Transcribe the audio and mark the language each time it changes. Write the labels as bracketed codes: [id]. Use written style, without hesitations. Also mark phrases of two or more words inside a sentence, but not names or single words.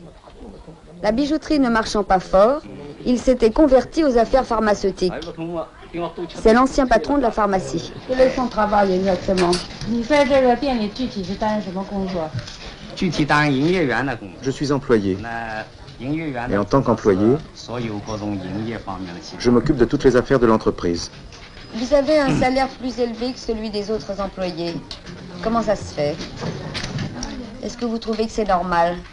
[fr] La bijouterie ne marchant pas fort, il s'était converti aux affaires pharmaceutiques. C'est l'ancien patron de la pharmacie. Quel est son travail exactement? [zh] 你在这个店里具体是担任什么工作？ [fr] Je suis employé. Et en tant qu'employé, je m'occupe de toutes les affaires de l'entreprise. Vous avez un salaire plus élevé que celui des autres employés. Comment ça se fait? Est-ce que vous trouvez que c'est normal?